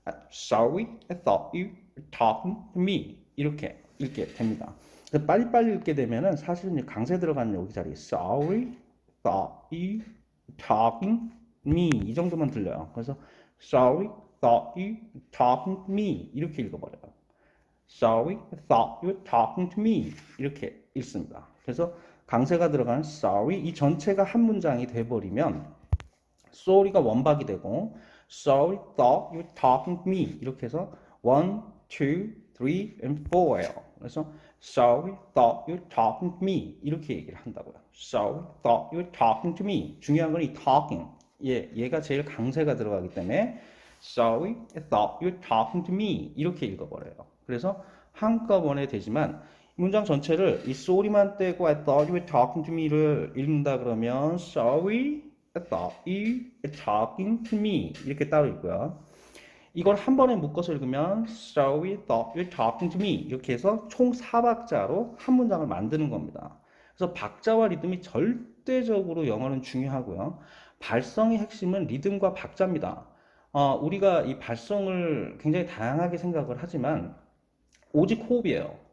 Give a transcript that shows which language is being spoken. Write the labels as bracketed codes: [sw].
[en] Sorry, I thought you were talking to me. [ko] 이렇게 읽게 됩니다. 빨리빨리 읽게 되면은 사실은 강세 들어가는 여기 자리에 [en] Sorry, thought you were talking to me [ko] 이 정도만 들려요. [en] 그래서 Sorry, thought you were talking to me [ko] 이렇게 읽어버려요. [en] Sorry, I thought you were talking to me [ko] 이렇게 읽습니다. 그래서 강세가 들어가는 Sorry 이 전체가 한 문장이 돼버리면 sorry가 원박이 되고 [en] Sorry, thought you were talking to me. [ko] 이렇게 해서 1, 2, 3, and 4예요. 그래서 [en] Sorry, thought you were talking to me. [ko] 이렇게 얘기를 한다고요. [en] Sorry, thought you were talking to me. [ko] 중요한 건 이 talking. 얘가 제일 강세가 들어가기 때문에 [en] Sorry, I thought you were talking to me. [ko] 이렇게 읽어버려요. 그래서 한꺼번에 되지만 문장 전체를 이 sorry만 떼고 I thought you were talking to me를 읽는다 그러면 [en] Sorry, I thought you were talking to me 이렇게 따로 있고요. [ko] 이걸 한 번에 묶어서 읽으면 [en] Sorry, I thought you were talking to me [ko] 이렇게 해서 총 4박자로 한 문장을 만드는 겁니다. 그래서 박자와 리듬이 절대적으로 영어는 중요하고요. 발성의 핵심은 리듬과 박자입니다. 우리가 이 발성을 굉장히 다양하게 생각을 하지만 오직 호흡이에요.